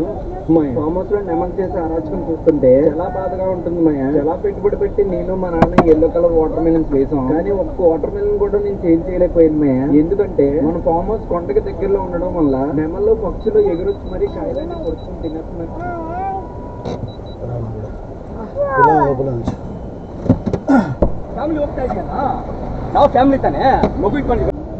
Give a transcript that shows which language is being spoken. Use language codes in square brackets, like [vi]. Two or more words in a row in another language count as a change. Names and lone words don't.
[en] farm house [te] లో నెమలు చేసే అరాచకం చూస్తుంటే చాలా బాధగా ఉంటుంది మయ్య. చాలా పెట్టుబడి పెట్టి నేను మా నాన్న [en] yellow colour watermelons [te] వేసాం, కానీ ఒక్క [en] water melon [te] కూడా నేను చేంజ్ చేయలేకపోయింది మయ్య. ఎందుకంటే మన [en] farm house [te] కొండకి దగ్గరలో ఉండడం వల్ల నెమళ్ళు పక్షులు ఎగురొచ్చి మరీ కాయలన్నీ కొడుకుని తినేస్తున్నారు. [kn] ಫ್ಯಾಮಿಲಿ ಹೋಗ್ತಾ ಇದೆಯಲ್ಲ, ನಾವು ಫ್ಯಾಮಿಲಿ ತಾನೆ, ಮಗು ಇಟ್ಕೊಂಡು